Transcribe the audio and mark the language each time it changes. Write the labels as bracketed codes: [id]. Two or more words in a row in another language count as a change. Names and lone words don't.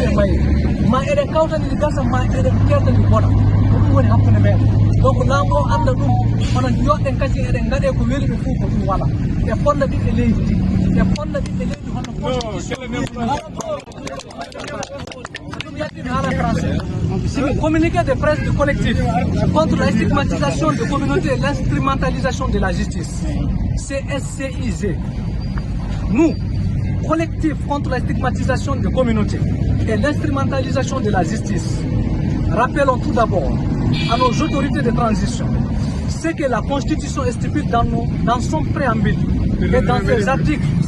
[ff] e mayi ma eɗen kawtani ɗi gasa ma eɗen perdani boɗa ko ɗum woni hakkude meɗen donc laamu o anda ɗum hono yoɗɗen kasi eɗen ngaɗe ko weli ɓe fuu ko ɗum waɗa ɓe fonda ɓiɓɓe leydi ndi ɓe fonda ɓiɓɓe leydi hono [fr] communiqué de presse du collectif contre la stigmatisation des communautés et l'instrumentalisation de la justice, CSCIG. Nous, collectif contre la stigmatisation des communautés et l'instrumentalisation de la justice, rappelons tout d'abord à nos autorités de transition ce que la Constitution stipule dans son préambule et dans ses articles.